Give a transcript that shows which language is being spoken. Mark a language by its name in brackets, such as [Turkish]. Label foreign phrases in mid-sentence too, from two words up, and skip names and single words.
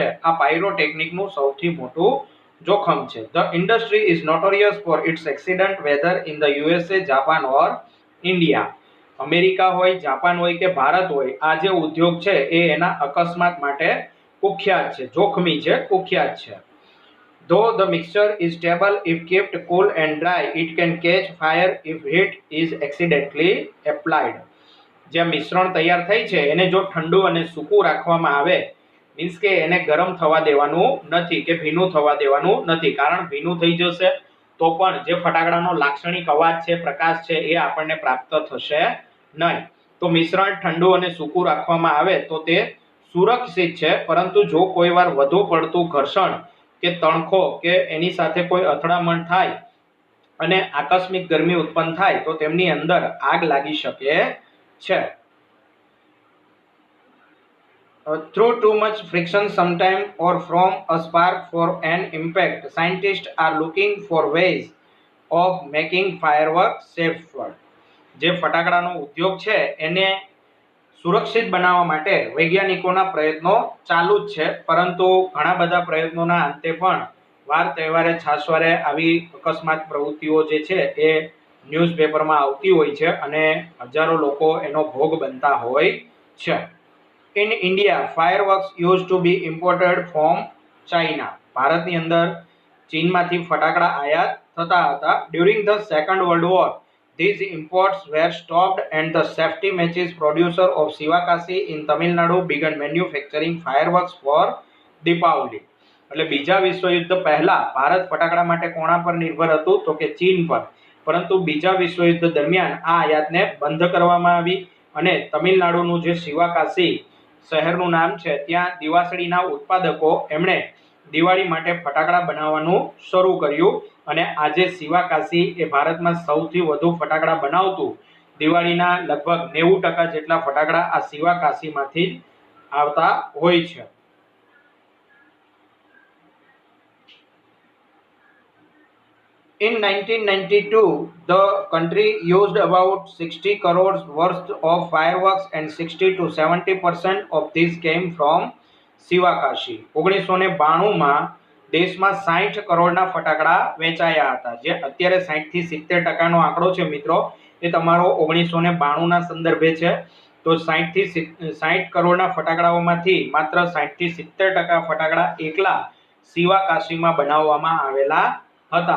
[Gujarati] આ પાયરોટેકનિકનું સૌથી મોટું જોખમ છે. [English] the industry is notorious for its accident whether in the USA, Japan or India. [Gujarati] અમેરિકા હોય, જાપાન હોય કે ભારત હોય, આ જે ઉદ્યોગ છે એ એના અકસ્માત માટે કુખ્યાત છે, જોખમી છે, કુખ્યાત છે. [English] Though the mixture is stable if kept cool and dry, it can catch fire if heat is accidentally applied. [Gujarati] જે મિશ્રણ તૈયાર થઈ છે એને જો ઠંડુ અને સૂકું રાખવામાં આવે, મીન્સ કે એને ગરમ થવા દેવાનું નથી કે ભીનું થવા દેવાનું નથી. કારણ ભીનું થઈ જશે તો પણ જે ફટાકડાનો લાક્ષણિક અવાજ છે, પ્રકાશ છે, એ આપણને પ્રાપ્ત થશે નહીં. તો મિશ્રણ ઠંડુ અને સૂકું રાખવામાં આવે તો તે સુરક્ષિત છે. પરંતુ જો કોઈ વાર વધુ પડતું ઘર્ષણ કે તણખો કે એની સાથે કોઈ અથડામણ થાય અને આકસ્મિક ગરમી ઉત્પન્ન થાય તો તેમની અંદર આગ લાગી શકે છે. [English] Through too much friction sometime or from a spark for an impact, scientists are looking for ways of making fireworks safer. [Gujarati] જે ફટાકડાનો ઉદ્યોગ છે એને સુરક્ષિત બનાવવા માટે વૈજ્ઞાનિકોના પ્રયત્નો ચાલુ જ છે, પરંતુ ઘણા બધા પ્રયત્નોના અંતે પણ વાર તહેવારે છાસવારે આવી અકસ્માત પ્રવૃત્તિઓ જે છે એ ન્યૂઝપેપરમાં આવતી હોય છે અને હજારો લોકો એનો ભોગ બનતા હોય છે. [English] In India, fireworks used to be imported from China. [Gujarati] ભારતની અંદર ચીનમાંથી ફટાકડા આયાત થતા હતા. [English] During the Second World War, these imports were stopped and the safety matches producer of Shivakasi in Tamil Nadu began manufacturing fireworks for Deepavali. [Gujarati] એટલે બીજા વિશ્વયુદ્ધ પહેલા ભારત ફટાકડા માટે કોના પર નિર્ભર હતું? તો કે ચીન પર. પરંતુ બીજા વિશ્વયુદ્ધ દરમિયાન આ આયાતને બંધ કરવામાં આવી અને તમિલનાડુનું જે શિવાકાશી શહેરનું નામ છે ત્યાં દિવાસળીના ઉત્પાદકો એમણે દિવાળી માટે ફટાકડા બનાવવાનું શરૂ કર્યું અને આજે શિવાકાશી એ ભારતમાં સૌથી વધુ ફટાકડા બનાવતું દિવાળીના લગભગ 90% જેટલા ફટાકડા આ શિવાકાશીમાંથી જ આવતા હોય છે. [English] In 1992, the country used about 60 crores worth of fireworks and 60 to 70% of this came from શિવાકાશી. [Gujarati] 1992માં દેશમાં 60 કરોડના ફટાકડા વેચાયા હતા, જે અત્યારે 60 થી 70% આંકડો છે મિત્રો, એ તમારો 1992ના સંદર્ભે છે. તો 60 થી 60 કરોડના ફટાકડાઓમાંથી માત્ર 60 થી 70% ફટાકડા એકલા શિવાકાશીમાં બનાવવામાં આવેલા હતા.